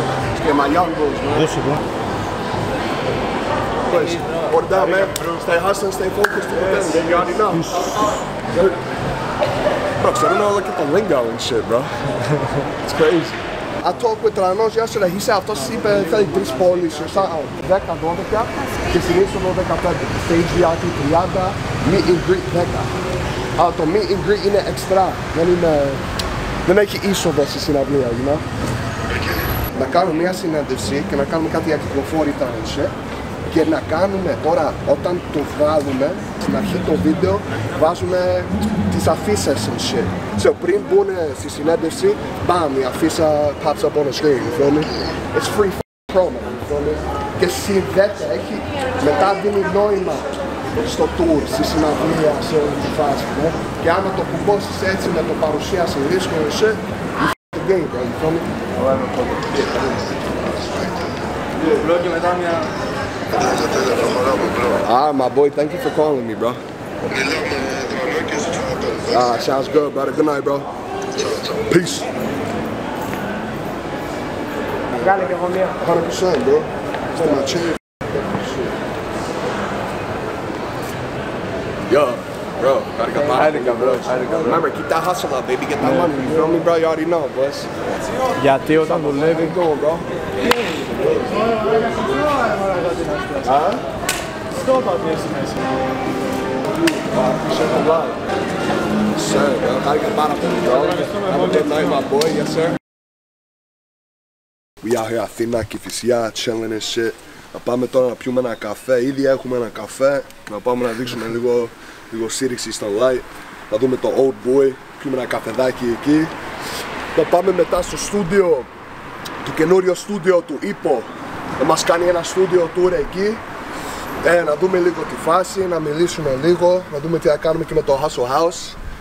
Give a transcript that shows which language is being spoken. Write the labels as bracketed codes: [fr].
[en] Let's get my young boys, man. [el] Δώσε bro. [en] Hold it down, man. Stay hustling, stay focused. You already know. Bro, I don't know, look at the lingo and shit, bro. It's crazy. I talked with Tranos yesterday. He said [el] αυτός είπε θέλει 3 πόλεις, 10-12 και στην είσοδο 15. [en] Stage VIP 30, meet and greet 10. [el] Αλλά το [en] meet and greet είναι extra. [el] Δεν έχει είσοδο στη συναυλία, [en] you know. [el] Να κάνουμε μια συνέντευξη και να κάνουμε κάτι για κυκλοφόρητα [en] and shit. [el] Και να κάνουμε τώρα, όταν το βγάλουμε, στην αρχή το βίντεο, βάζουμε τις αφίσες [en] and shit. [el] So πριν μπουν στη συνέντευξη, μπαμ, η αφίσα [en] pops up on the screen, you feel me? It's free promo, you feel me? [el] Και συνδέεται, έχει, μετά δίνει νόημα στο tour, στη συναυλία, σε όλη τη φάση, ναι. Και άμα το κουμπώσεις έτσι με το παρουσίαση δίσκο [en] and shit, you f*** the game, bro, you feel me? Bro, [el] και μετά μια... [en] Ah, my boy, thank you for calling me, bro. Sounds good, brother. Good night, bro. Peace. 100%, bro. It's my chain. Yo, bro, gotta get my bro. Remember, keep that hustle up, baby. Get that money. You feel me, bro? You already know, boys. [el] Γιατί όταν δουλεύει... [en] bro. Stop out here, nice. I appreciate the love. Sir, bro. Gotta get bottom up, bro. Have a good night, my boy. Yes, sir. We out here Αθήνα, Κηφισιά, chilling and shit. [el] Να πάμε τώρα να πιούμε ένα καφέ. Ήδη έχουμε ένα καφέ. Να πάμε να δείξουμε λίγο σύρρηξη στο light. Να δούμε το [en] old boy. [el] Πιούμε ένα καφεδάκι εκεί. Να πάμε μετά στο στούντιο, το καινούριο στούντιο του Ippo. Να μας κάνει ένα στούντιο tour εκεί. Να δούμε λίγο τη φάση, να μιλήσουμε λίγο, να δούμε τι θα κάνουμε και με το Hustle House.